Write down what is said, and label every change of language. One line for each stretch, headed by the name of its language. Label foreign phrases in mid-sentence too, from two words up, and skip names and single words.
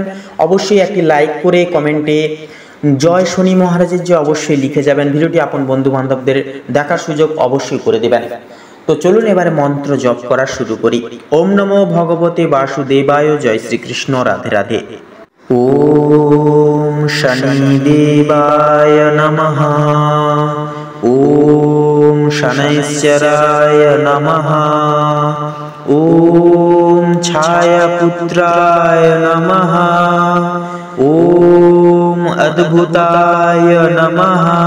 Bangla: অবশ্যই একটি লাইক করে কমেন্টে জয় শনি মহারাজের জয় অবশ্যই লিখে যাবেন। ভিডিওটি আপন বন্ধু বান্ধবদের দেখার সুযোগ অবশ্যই করে দেবেন। তো চলুন এবারে মন্ত্র জপ করা শুরু করি।
Sanskrit: ওম নমো ভগবতে বাসুদেবায়।
Bangla: জয় শ্রীকৃষ্ণ। রাধে রাধে।
Sanskrit: ওম শনিদেবায় নমঃ। ওম শনৈশ্চরায় নমঃ। ওম ছায়াপুত্রায় নমঃ। ওম অদ্ভুতায় নমঃ।